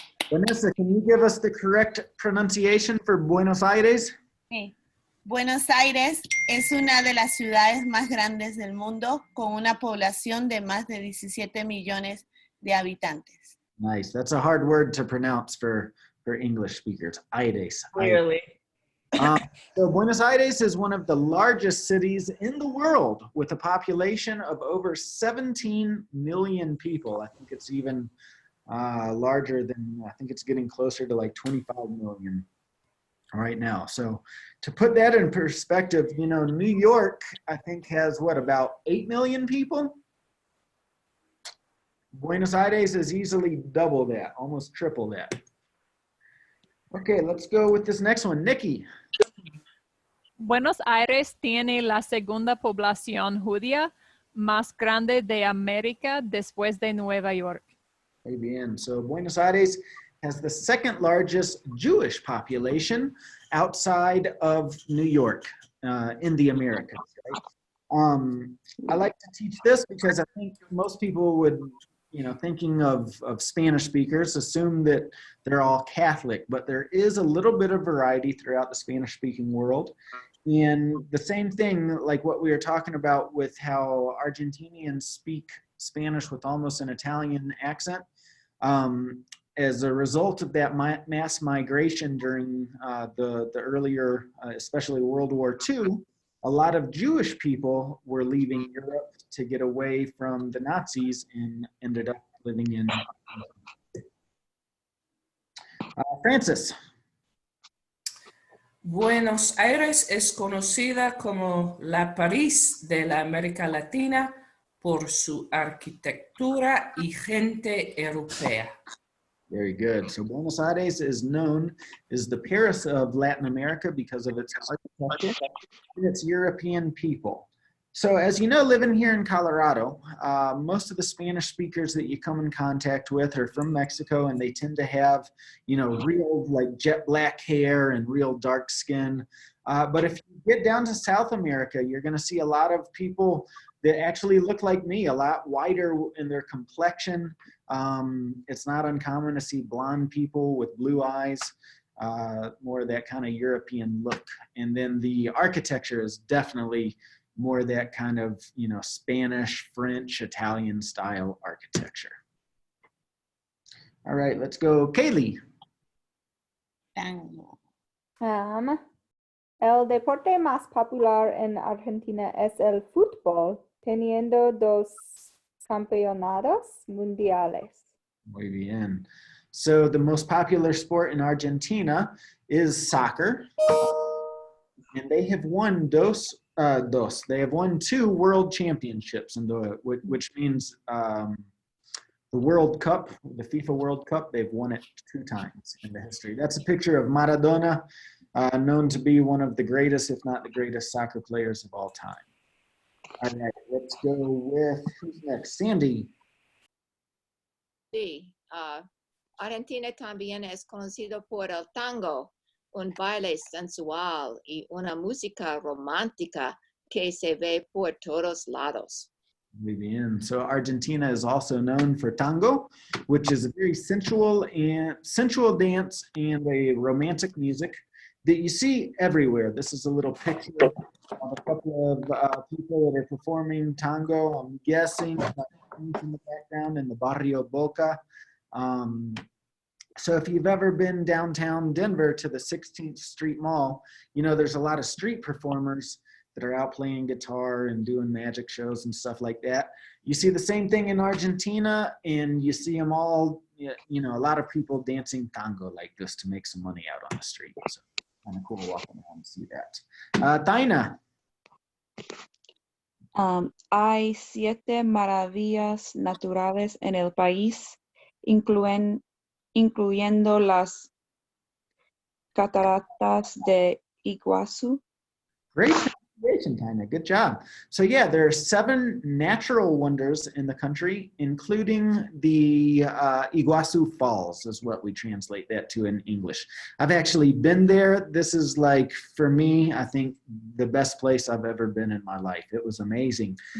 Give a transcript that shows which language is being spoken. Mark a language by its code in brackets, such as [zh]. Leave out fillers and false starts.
[en] Vanessa, can you give us the correct pronunciation for Buenos Aires? [es] Sí. Buenos Aires es una de las ciudades más grandes del mundo con una población de más de 17 millones de habitantes. [en] Nice. That's a hard word to pronounce for English speakers. Aires. Clearly. So Buenos Aires is one of the largest cities in the world with a population of over 17 million people. I think it's even larger than, I think it's getting closer to like 25 million right now. So to put that in perspective, you know, New York, I think has what, about 8 million people? Buenos Aires is easily double that, almost triple that. Okay, let's go with this next one. Nikki. [es] Buenos Aires tiene la segunda población judía más grande de América después de Nueva York. Muy bien. [en] So Buenos Aires has the second largest Jewish population outside of New York in the Americas. Right? I like to teach this because I think most people would, you know, thinking of Spanish speakers, assume that they're all Catholic, but there is a little bit of variety throughout the Spanish speaking world. And the same thing, like what we were talking about with how Argentinians speak Spanish with almost an Italian accent. As a result of that mass migration during the earlier, especially World War II, a lot of Jewish people were leaving Europe to get away from the Nazis and ended up living in Francis. [es] Buenos Aires es conocida como la París de la América Latina por su arquitectura y gente europea. [en] Very good. So Buenos Aires is known as the Paris of Latin America because of its architecture and its European people. So as you know, living here in Colorado, most of the Spanish speakers that you come in contact with are from Mexico, and they tend to have, you know, real like jet black hair and real dark skin. But if you get down to South America, you're going to see a lot of people that actually look like me, a lot whiter in their complexion. It's not uncommon to see blonde people with blue eyes, more of that kind of European look. And then the architecture is definitely more that kind of, you know, Spanish, French, Italian style architecture. All right, let's go. Kaylee. Tango. [es] El deporte más popular en Argentina es el fútbol, teniendo 2 campeonatos mundiales. Muy bien. [en] So the most popular sport in Argentina is soccer, and they have won they have won 2 world championships, which means the World Cup, the FIFA World Cup, they've won it 2 times in the history. That's a picture of Maradona, known to be one of the greatest, if not the greatest, soccer players of all time. All right, let's go with, who's next? Sandy. [es] Sí, Argentina también es conocido por el tango, un baile sensual y una música romántica que se ve por todos lados. Muy bien. [en] So Argentina is also known for tango, which is a very sensual dance and a romantic music that you see everywhere. This is a little picture of a couple of people that are performing tango. I'm guessing in the background in the Barrio Boca. So if you've ever been downtown Denver to the 16th Street Mall, you know, there's a lot of street performers that are out playing guitar and doing magic shows and stuff like that. You see the same thing in Argentina, and you see them all, you know, a lot of people dancing tango like this to make some money out on the street. So kind of cool walking around and see that. Taina. [es] Hay 7 maravillas naturales en el país, incluyendo las cataratas de Iguazú. [en] Great pronunciation, Taina. Good job. So yeah, there are 7 natural wonders in the country, including the Iguazu Falls is what we translate that to in English. I've actually been there. This is like, for me, I think the best place I've ever been in my life. It was amazing.